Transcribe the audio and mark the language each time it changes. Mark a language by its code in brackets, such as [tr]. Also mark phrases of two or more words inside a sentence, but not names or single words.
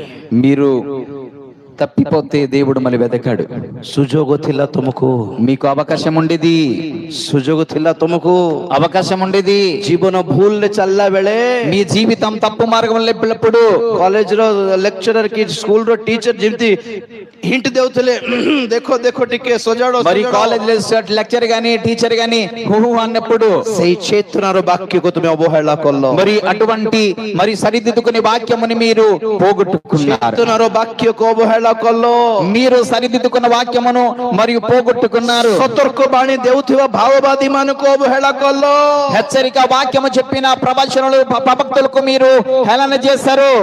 [te] మీరు తప్పిపోతే దేవుడు మళ్ళీ వెతకాడు. [or] ସୁଯୋଗ ଥିଲା ତୁମକୁ, [te] మీకు అవకాశం ఉండేది, [or] ସୁଯୋଗ ଥିଲା ତୁମକୁ। [te] అవకాశం ఉండేది. [or] ଜୀବନ ଭୁଲରେ ଚାଲିଲା ବେଳେ, [te] మీ జీవితం తప్పు మార్గంలో వెళ్ళినప్పుడు [en] college lecturer [or] କି [en] school teacher [or] ଯେମିତି ହିଣ୍ଟ ଦେଉଥିଲେ, ଦେଖ ଦେଖ ଟିକେ ସଜାଡ [te] మరి [en] college lecture [te] గాని టీచర్ గాని హుహు అన్నప్పుడు [or] ସେଇ ଚେତନାର ବାକ୍ୟକୁ ତୁମେ ଅବହେଳା କଲ। [te] మరి అటువంటి మరి సరిదిద్దుకునే వాక్యముని మీరు పోగొట్టుకున్నారు. [or] ଚେତନାର ବାକ୍ୟକୁ ଅବହେଳା କଲ। [te] మీరు సరిదిద్దుకున్న వాక్యమును మరియు పోగొట్టుకున్నారు. [or] ସତର୍କ ବାଣୀ ଦେଉଥିବା ଭାଓବାଦୀ ମାନଙ୍କୁ ଅବହେଳା କଲ। [te] హెచ్చరిక వాక్యము చెప్పిన ప్రవచనులు ప్రవక్తలకు మీరు హేళన చేశారు.